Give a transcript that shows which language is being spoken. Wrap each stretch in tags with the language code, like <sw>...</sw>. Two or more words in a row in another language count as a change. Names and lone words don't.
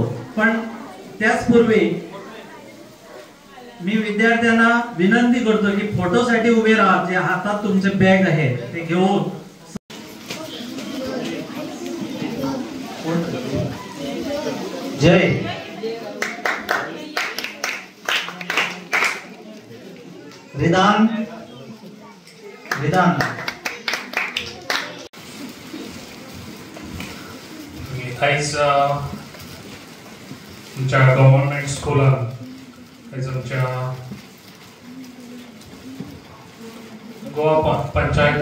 <mr>पण त्याचपूर्वी मी विद्यार्थ्यांना विनंती करतो की फोटोसाठी उभे राहा, जे हातात तुमचे बॅग आहे ते घेऊन जय विधान</mr> <kok>आयज तुमच्या</kok> <en>government schoolान</en> <kok>आयज आमच्या गोवा पंचायत</kok>